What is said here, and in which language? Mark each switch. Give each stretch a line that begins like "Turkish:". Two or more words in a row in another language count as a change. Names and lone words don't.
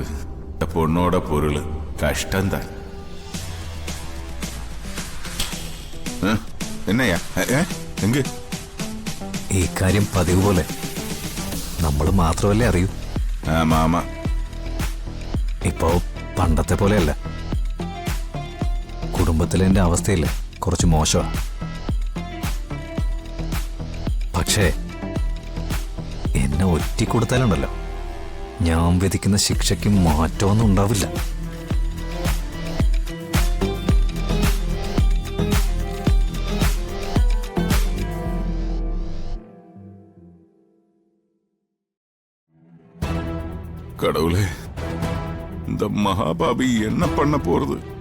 Tamil: இந்த பொண்ணோட பொருள் கஷ்டம்தான். என்னையா എങ്ക്
Malayalam: ഈ കാര്യം പതിവ് പോലെ നമ്മൾ മാത്രമല്ലേ അറിയൂ.
Tamil: ആമാ
Malayalam: ഇപ്പോ പണ്ടത്തെ പോലെയല്ല. കുടുംബത്തിലെ എൻ്റെ അവസ്ഥയില്ലേ കുറച്ച് മോശമാ. പക്ഷേ എന്നെ ഒറ്റിക്കൊടുത്താലുണ്ടല്ലോ, ഞാൻ വിധിക്കുന്ന ശിക്ഷയ്ക്ക് മാറ്റമൊന്നും ഉണ്ടാവില്ല.
Tamil: கடவுளே, இந்த மகாபாபி என்ன பண்ண போறது?